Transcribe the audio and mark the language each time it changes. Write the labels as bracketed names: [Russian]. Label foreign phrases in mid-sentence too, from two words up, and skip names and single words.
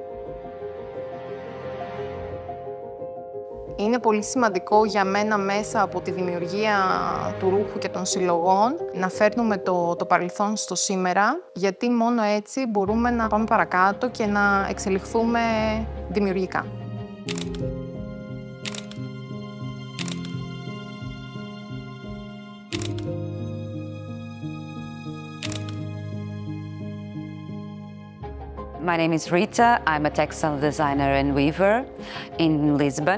[Greek] Είναι πολύ σημαντικό για μένα μέσα από τη δημιουργία του ρούχου και των συλλογών να φέρνουμε το παρελθόν στο σήμερα, γιατί μόνο έτσι μπορούμε να πάμε παρακάτω και να εξελιχθούμε δημιουργικά. [English] My name is Rita. I'm a textile designer and weaver in Lisbon.